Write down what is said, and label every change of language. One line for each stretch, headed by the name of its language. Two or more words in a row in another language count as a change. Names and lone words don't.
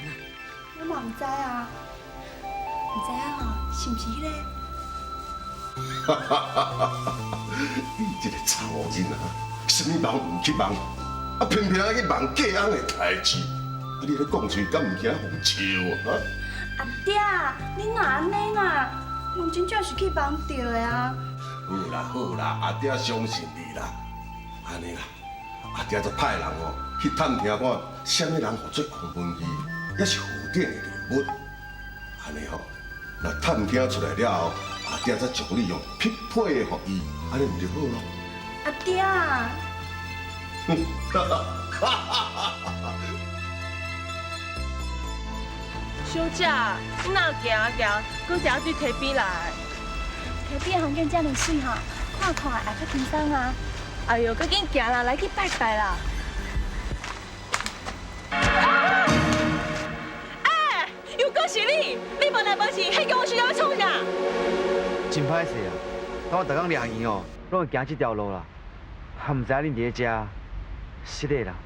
Min Nan Chinese: 我嘛唔知啊，唔知啊吼，是毋是迄个？你这个查某囡仔，什么梦唔去梦，啊偏偏去梦嫁翁的代志，啊你咧讲出敢唔惊互笑啊？阿爹，你哪安尼啦？我真正是去梦到的啊！好啦，阿爹相信你啦。安尼啦，阿爹做派人哦，去探听看，什么人合作王文义，也是负典的人物。安尼吼，若探听出来了后，阿爹再将你用匹配的互伊，安尼唔就好咯？阿爹，小姐，你哪行啊行，搁走去溪边来？溪边风景这么水吼，看看会较轻松啊！哎呦，搁紧行啦，来去拜拜啦！哎，又搁是你！你无来无去，迄个我需要创啥？真歹势啊！我逐工掠鱼哦，拢会行这条路啦，还唔知影恁伫咧遮，失礼啦。